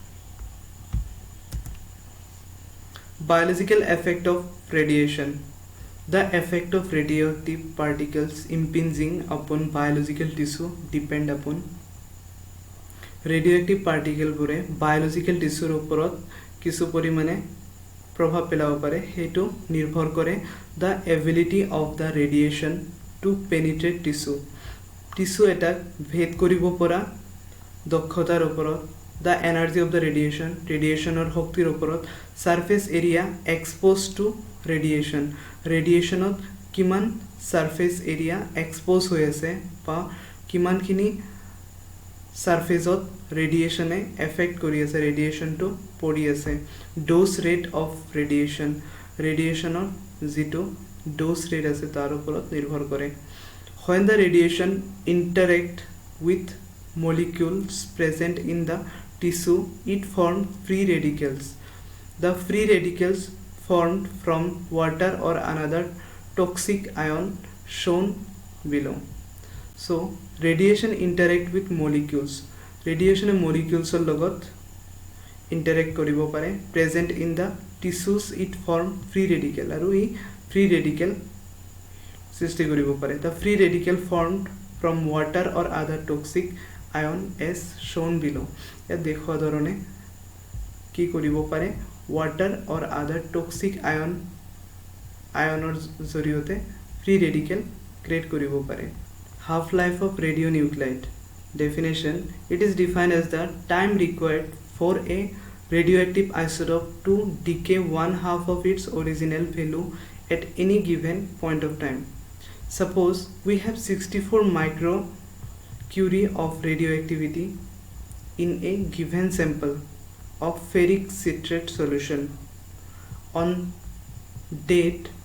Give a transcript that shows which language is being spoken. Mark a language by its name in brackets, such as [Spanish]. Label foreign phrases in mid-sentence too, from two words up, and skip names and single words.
[English] Biological effect of radiation. The effect of radioactive particles impinging upon biological tissue depend upon radioactive particle বোৰে biological tissue [Assamese] ওপৰত কিছু পৰিমাণে প্ৰভাৱ পেলাব পাৰে হেতু নিৰ্ভৰ কৰে [English] the ability of the radiation to penetrate tissue [Assamese] এটা ভেদ কৰিব পৰা দক্ষতাৰ ওপৰত [English] the energy of the radiationৰ [Assamese] শক্তিৰ ওপৰত [English] surface area exposed to [Assamese] radiationত কিমান [English] surface area expose [Assamese] হৈ আছে বা কিমানখিনি surfaceত radiatione affect কৰি আছে radiationটো পৰি আছে [English] dose rate of radiationৰ [Assamese] যিটো [English] dose rate [Assamese] আছে তাৰ ওপৰত নিৰ্ভৰ কৰে [English] when the radiation interact with molecules present in the tissue it forms free radicals the free radicals formed from water or another toxic ion shown below so radiation interact with molecules radiation molecules লগত interact [Assamese] কৰিব পাৰে [English] present in the tissues it form free radical [Assamese] আৰু এই [English] free radical [Assamese] সৃষ্টি কৰিব পাৰে [English] the free radical formed from water or other toxic ion as shown below [Assamese] ইয়াত দেখুওৱা ধৰণে কি কৰিব পাৰে [English] water or other toxic ion জৰিয়তে free radical create [Assamese] কৰিব পাৰে [English] half life of radionuclide definition it is defined as the time required for a radioactive isotope to decay one half of its original value at any given point of time suppose we have 64 microcurie of radioactivity in a given sample of ferric citrate solution on date